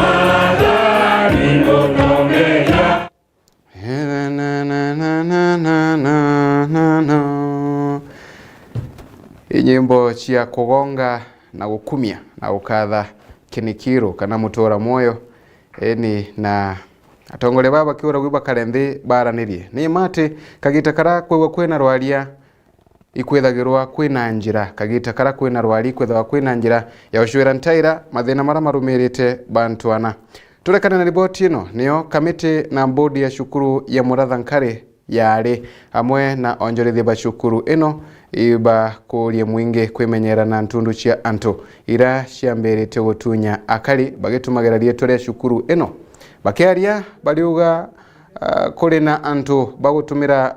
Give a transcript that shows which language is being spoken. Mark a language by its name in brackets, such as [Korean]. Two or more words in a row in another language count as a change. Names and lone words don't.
[Meru] inyimbo cia kugonga na gukumia na gukatha kinikiro kana mutora moyo eni na atongole baba kiura gwiba karenthi baranirie ni mate kagita kara kwegwa kwena rwaria ikwethagirwa kwina njira kagita kara kwina rwari ikwethagwa kwina njira ya ushwira ntaira mathina mara marumirite bantu ana turekana na riboti ino niyo kamiti na bodi ya shukuru ya Murathankare yari hamwe na onjorithia ba shukuru ino iba kuria mwingi kwimenyera na ntundu cia antu ira ciambirite gutunya akari bagitumagira rieto ria shukuru ino bakiaria baliuga kuri na antu bagutumira